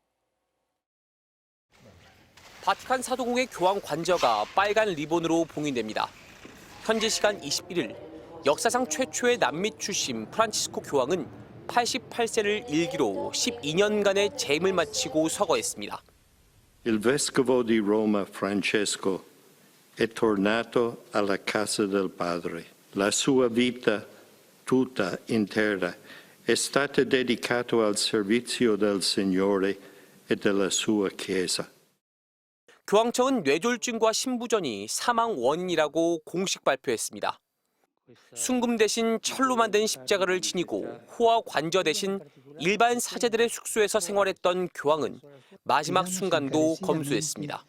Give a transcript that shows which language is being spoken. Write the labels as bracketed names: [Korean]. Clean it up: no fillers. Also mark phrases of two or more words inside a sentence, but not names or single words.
[Korean] 바티칸 사도궁의 교황 관저가 빨간 리본으로 봉인됩니다. 현지 시간 21일, 역사상 최초의 남미 출신 프란치스코 교황은 88세를 일기로 12년간의 재임을 마치고 서거했습니다. [Italian] Il vescovo di Roma Francesco è tornato alla casa del Padre. La sua vita tutta intera è stata dedicata al servizio del Signore e della sua Chiesa. [Korean] 교황청은 뇌졸중과 심부전이 사망 원인이라고 공식 발표했습니다. 순금 대신 철로 만든 십자가를 지니고 호화 관저 대신 일반 사제들의 숙소에서 생활했던 교황은 마지막 순간도 검소했습니다.